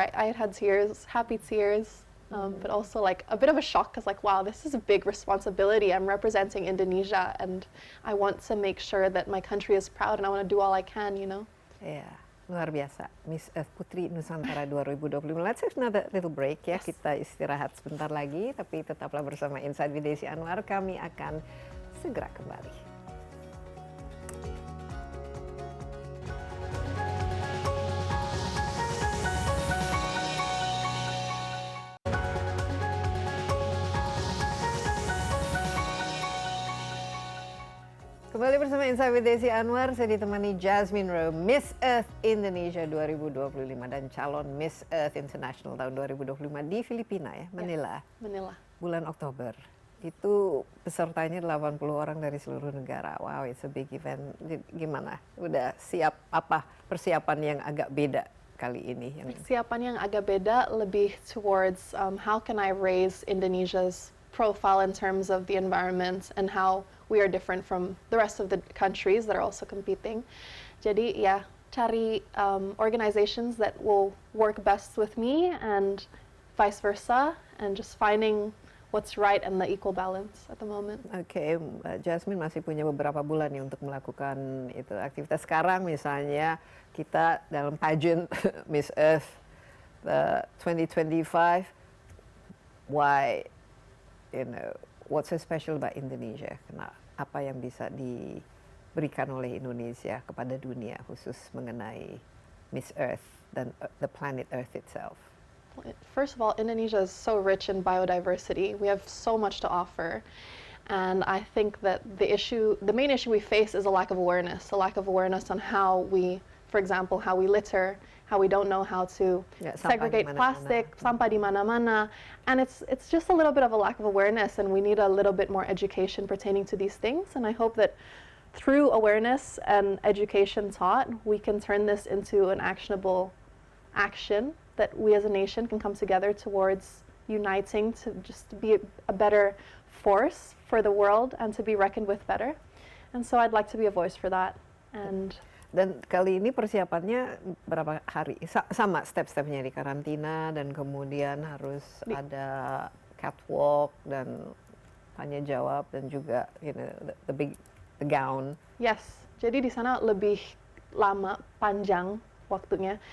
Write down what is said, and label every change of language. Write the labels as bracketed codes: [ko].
[en] I had tears, happy tears, but also like a bit of a shock because like, wow, this is a big responsibility. I'm representing Indonesia and I want to make sure that my country is proud and I want to do all I can, you know? [id] Ya, luar biasa. Miss Earth Putri Nusantara 2025. [en] Let's have another little break ya. Yes. [id] Kita istirahat sebentar lagi, tapi tetaplah bersama Inside with Desi Anwar. Kami akan segera kembali. Kembali bersama Inside with Desi Anwar, saya ditemani Jasmine Rowe, Miss Earth Indonesia 2025 dan calon Miss Earth International tahun 2025 di Filipina ya, Manila, Manila. bulan Oktober. Itu pesertanya 80 orang dari seluruh negara. [en] Wow, it's a big event. [id] Gimana? Udah siap apa persiapan yang agak beda kali ini? Persiapan yang agak beda lebih [en] towards how can I raise Indonesia's profile in terms of the environment and how we are different from the rest of the countries that are also competing. [id] Jadi ya, cari [en] organizations that will work best with me and vice versa, and just finding what's right and the equal balance at the moment. [id] Oke, Mbak Jasmine masih punya beberapa bulan nih untuk melakukan itu aktivitas. Sekarang misalnya kita dalam [en] pageant Miss Earth 2025, why, you know, what's so special about Indonesia? [id] Apa yang bisa diberikan oleh Indonesia kepada dunia khusus mengenai Miss Earth dan the planet Earth itself? [en] First of all, Indonesia is so rich in biodiversity. We have so much to offer. And I think that the main issue we face is a lack of awareness on how we, for example, how we litter, how we don't know how to segregate plastic, [id] sampah di mana-mana. [en] And it's just a little bit of a lack of awareness, and we need a little bit more education pertaining to these things. And I hope that through awareness and education taught, we can turn this into an actionable action that we as a nation can come together towards uniting to just be a better force for the world and to be reckoned with better. And so I'd like to be a voice for that. [id] Dan kali ini persiapannya berapa hari? Sama step-stepnya di karantina dan kemudian harus ada catwalk dan tanya jawab dan juga [en] the gown. [id] Yes, jadi di sana lebih lama, panjang waktunya.